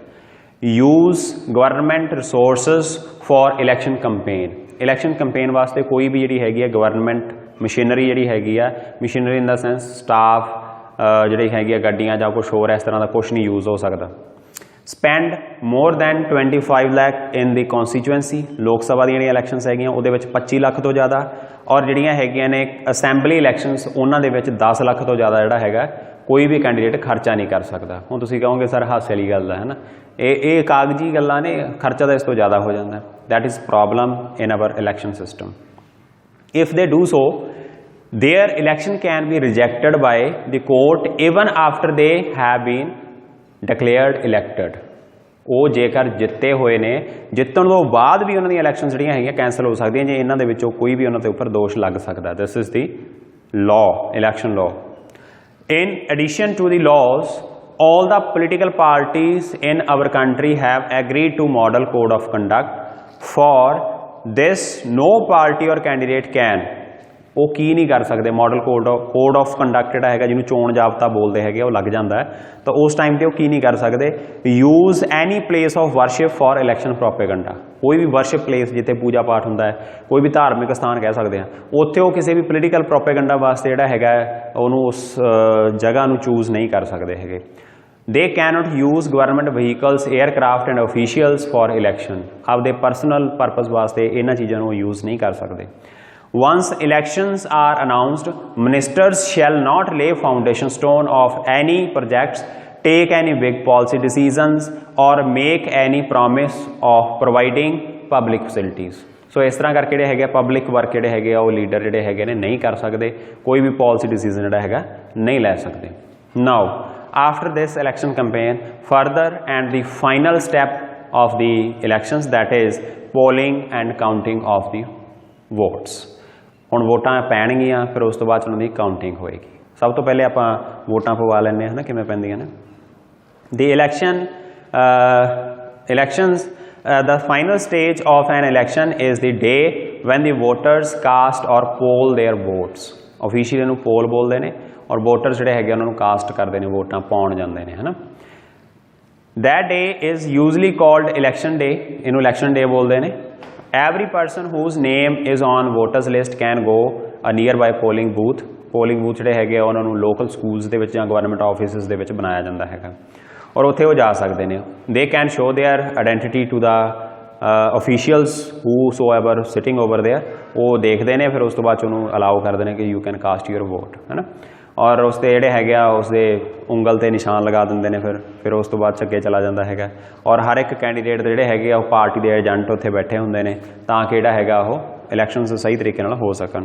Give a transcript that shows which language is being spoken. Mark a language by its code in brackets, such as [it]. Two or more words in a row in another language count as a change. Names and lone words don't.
[en] use government resources for election campaign, election campaign [pa] ਵਾਸਤੇ ਕੋਈ ਭੀ ਜੀ ਹੈਗੀ ਹੈ [en] government machinery [pa] ਜੀ ਹੈਗੀ ਹੈ, [en] machinery in the sense staff [pa] ਜੀ ਹੈਗੀ ਹੈ ਗੱਡੀਆਂ ਯਾ ਕੁਝ ਹੋਰ ਇਸ ਤਰ੍ਹਾਂ ਕਾ ਕੁਝ ਨਹੀਂ ਯੂਜ਼ ਹੋ ਸਕਤਾ। [en] spend more than 25 lakh in the constituency, [pa] ਲੋਕ ਸਭਾ ਦੀ ਇਲੈਕਸ਼ਨਸ ਹੈਗੀਆਂ ਉਹਦੇ ਵਿਚ 25 ਲੱਖ ਤੋ ਜ਼ਿਆਦਾ, ਔਰ ਜਿਹੜੀਆਂ ਹੈਗੀਆਂ ਨੇ [en] assembly elections [pa] ਉਨ੍ਹਾਂ ਦੇ ਵਿਚ 10 ਲੱਖ ਤੋ ਜ਼ਿਆਦਾ ਜਿਹੜਾ ਹੈਗਾ ਕੋਈ ਭੀ ਕੈਂਡੀਡੇਟ ਖਰਚਾ ਨਹੀਂ ਕਰ ਸਕਤਾ। ਹੁਣ ਤੁਸੀਂ ਕਹੋਗੇ ਸਰ ਹਾਸੇ ਵਾਲੀ ਗੱਲ ਹੈ ਨਾ, ਯੇ ਕਾਗਜ਼ੀ ਗੱਲਾਂ ਨੇ, ਖਰਚਾ ਤੋ ਇਸ ਤੋ ਜ਼ਿਆਦਾ ਹੋ ਜਾਤਾ ਹੈ। [en] that is problem in our election system. if they do so their election can be rejected by the court even after they have been declared elected. [pa] ਵੋ ਜੇਕਰ ਜਿੱਤੇ ਹੋਏ ਨੇ, ਜਿੱਤਣ ਤੋ ਬਾਦ ਭੀ ਉਨ੍ਹੋਂਨੇ ਇਲੈਕਸ਼ਨ ਜਿਹੜੀਆਂ ਹੈਗੀਆਂ ਕੈਂਸਲ ਹੋ ਸਕਦੀਆਂ ਜੇ ਇਨ੍ਹਾਂ ਦੇ ਵਿਚੋਂ ਕੋਈ ਭੀ ਉਨ੍ਹਾਂ ਦੇ ਉਪਰ ਦੋਸ਼ ਲੱਗ ਸਕਤਾ। [en] this is the law, election law. In addition to the laws, all the political parties in our country have agreed to model code of conduct. For this, no party or candidate can, [pa] ਵੋ ਕੀ ਨਹੀਂ ਕਰ ਸਕਤੇ, [en] model code of conduct [pa] ਜਿਹੜਾ ਹੈਗਾ ਜਿਨ੍ਹੋਂਨੇ ਚੋਣ ਜ਼ਾਬਤਾ ਬੋਲਤੇ ਹੈਂ ਵੋ ਲੱਗ ਜਾਤਾ ਹੈ, ਤੋ ਉਸ ਟਾਈਮ ਪੇ ਵੋ ਕੀ ਨਹੀਂ ਕਰ ਸਕਤੇ। [en] use any place of worship for election propaganda, [pa] ਕੋਈ ਭੀ [en] worship place [pa] ਜਿੱਥੇ ਪੂਜਾ ਪਾਠ ਹੁੰਦਾ ਹੈ, ਕੋਈ ਭੀ ਧਾਰਮਿਕ ਸਥਾਨ ਕਹਿ ਸਕਤੇ ਹੈਂ, ਉੱਥੇ ਵੋ ਕਿਸੀ ਭੀ [en] political propaganda [pa] ਵਾਸਤੇ ਜਿਹੜਾ ਹੈਗਾ ਉਹਨੂੰ ਉਸ ਜਗ੍ਹਾ ਨੂੰ ਚੂਜ਼ ਨਹੀਂ ਕਰ ਸਕਤੇ ਹੈਗੇ। [en] they cannot use government vehicles, aircraft and officials for election, आपदे personal purpose [pa] ਵਾਸਤੇ ਇਨ੍ਹਾਂ ਚੀਜ਼ੋਂ ਨੂੰ ਯੂਜ਼ ਨਹੀਂ ਕਰ ਸਕਤੇ। [en] Once elections are announced, ministers shall not lay foundation stone of any projects, take any big policy decisions or make any promise of providing public facilities. [pa] So ਇਸ ਤਰ੍ਹਾਂ ਕਰਕੇ ਜਿਹੜੇ ਹੈਗੇ [en] public work [pa] ਜਿਹੜੇ ਹੈਗੇ ਵੋ ਲੀਡਰ ਜਿਹੜੇ ਹੈਗੇ ਨੇ ਨਹੀਂ ਕਰ ਸਕਤੇ, ਕੋਈ ਭੀ [en] policy decision [pa] ਜਿਹੜਾ ਹੈਗਾ ਨਹੀਂ ਲੈ ਸਕਤੇ। [en] Now after this election campaign, further and the final step of the elections, that is polling and counting of the votes। [pa] ਹੁਣ ਵੋਟਾਂ ਪੈਣਗੀਆਂ, ਫਿਰ ਉਸ ਤੋਂ ਬਾਅਦ ਉਹਨਾਂ ਦੀ ਕਾਊਂਟਿੰਗ ਹੋਏਗੀ। ਸਭ ਤੋਂ ਪਹਿਲੇ ਆਪਾਂ ਵੋਟਾਂ ਪਵਾ ਲੈਂਦੇ ਹਾਂ ਨਾ, ਕਿਵੇਂ ਪੈਂਦੀਆਂ ਨੇ। [en] ਦੀ elections the final stage of an election is the day when the voters cast or poll their votes। [pa] ऑफिशिਅਲੀ ਇਹਨੂੰ ਪੋਲ ਬੋਲਦੇ ਨੇ, ਔਰ ਵੋਟਰ ਜਿਹੜੇ ਹੈਗੇ ਉਹਨਾਂ ਨੂੰ ਕਾਸਟ ਕਰਦੇ ਨੇ, ਵੋਟਾਂ ਪਾਉਣ ਜਾਂਦੇ ਨੇ, ਹੈ ਨਾ। [en] That day is usually called election day, [pa] ਇਹਨੂੰ election day ਬੋਲਦੇ ਨੇ। [en] Every person whose name is on voters list can go a nearby polling booth। polling booth [pa] ਜਿਹੜੇ ਹੈਗੇ ਉਹਨਾਂ ਨੂੰ [en] local schools [pa] ਦੇ ਵਿੱਚ ਜਾਂ [en] government offices [pa] ਦੇ ਵਿੱਚ ਬਣਾਇਆ ਜਾਂਦਾ ਹੈਗਾ, ਔਰ ਉੱਥੇ ਉਹ ਜਾ ਸਕਦੇ ਨੇ। [en] they can show their identity to the officials whosoever sitting over there, [pa] ਉਹ ਦੇਖਦੇ ਨੇ, ਫਿਰ ਉਸ ਤੋਂ ਬਾਅਦ 'ਚ ਉਹਨੂੰ ਅਲਾਓ ਕਰਦੇ ਨੇ ਕਿ [en] you can cast your vote, [pa] ਹੈ ਨਾ। ਔਰ ਉਸ 'ਤੇ ਜਿਹੜੇ ਹੈਗੇ ਆ ਉਸਦੇ ਉਂਗਲ 'ਤੇ ਨਿਸ਼ਾਨ ਲਗਾ ਦਿੰਦੇ ਨੇ, ਫਿਰ ਉਸ ਤੋਂ ਬਾਅਦ 'ਚ ਅੱਗੇ ਚਲਾ ਜਾਂਦਾ ਹੈਗਾ। ਔਰ ਹਰ ਇੱਕ ਕੈਂਡੀਡੇਟ ਦੇ ਜਿਹੜੇ ਹੈਗੇ ਆ ਉਹ ਪਾਰਟੀ ਦੇ ਏਜੰਟ ਉੱਥੇ ਬੈਠੇ ਹੁੰਦੇ ਨੇ, ਤਾਂ ਕਿ ਜਿਹੜਾ ਹੈਗਾ ਉਹ ਇਲੈਕਸ਼ਨਸ ਸਹੀ ਤਰੀਕੇ ਨਾਲ ਹੋ ਸਕਣ।